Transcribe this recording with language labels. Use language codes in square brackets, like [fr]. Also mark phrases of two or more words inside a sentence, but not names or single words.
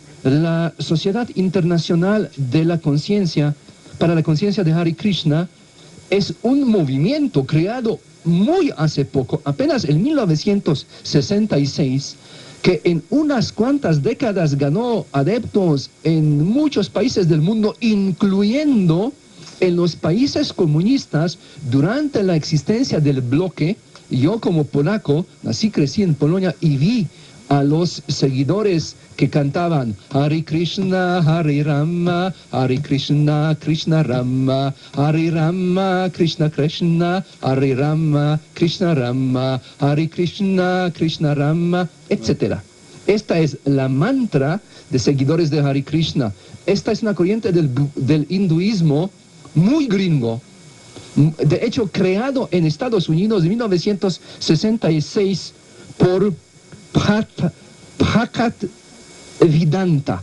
[es] La Sociedad Internacional de la Conciencia para la Conciencia de Hare Krishna es un movimiento creado muy hace poco, apenas en 1966, que en unas cuantas décadas ganó adeptos en muchos países del mundo, incluyendo en los países comunistas durante la existencia del bloque. Yo como polaco, nací, crecí en Polonia y vi a los seguidores que cantaban [sa] Hare Krishna, Hare Rama, Hare Krishna, Krishna Rama, Hare Rama, Krishna Krishna, Hare Rama, Krishna Rama, Hare Krishna, Krishna Rama, [es] etc. Esta es la mantra de seguidores de Hare Krishna. Esta es una corriente del hinduismo muy gringo. De hecho, creado en Estados Unidos en 1966 por Bhagat Vedanta.